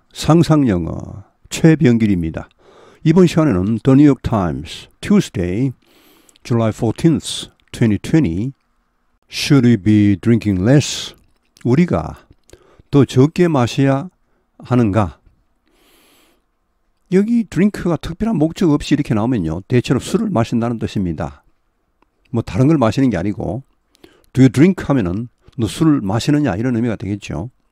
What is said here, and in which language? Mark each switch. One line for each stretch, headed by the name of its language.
Korean: 상상영어 최병길입니다. 이번 시간에는
English: The New York Times, Tuesday, July 14th, 2020 Should we be drinking less?
Korean: 우리가 더 적게 마셔야 하는가? 여기 drink가 특별한 목적 없이 이렇게 나오면요, 대체로 술을 마신다는 뜻입니다. 뭐 다른 걸 마시는 게 아니고
English: Do you drink?
Korean: 하면은 너 술을 마시느냐 이런 의미가 되겠죠.